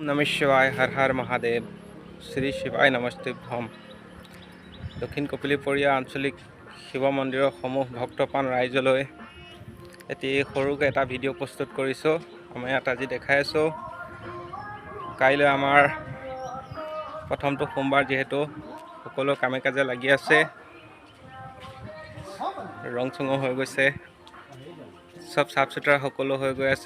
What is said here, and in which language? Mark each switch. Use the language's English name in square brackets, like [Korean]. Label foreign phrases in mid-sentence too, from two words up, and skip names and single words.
[Sanskrit] नमः शिवाय हर हर महादेव श्री शिवाय नमस्ते भम [Assamese] दक्षिण कपिलीपरिया आঞ্চলিক শিৱ মন্দিৰৰ সমূহ ভক্তপ্ৰাণ ৰাইজলৈ এটি সৰুকৈ এটা ভিডিঅ' প্ৰস্তুত কৰিছোঁ। আমি ইয়াত আজি দেখাই আছোঁ কাইলৈ আমাৰ প্ৰথমটো সোমবাৰ, যিহেতু সকলো কামে কাজে লাগি আছে, ৰং চঙো হৈ গৈছে, [Hindi] सब साफ सुथरा [Assamese] সকলো হৈ গৈ আছে।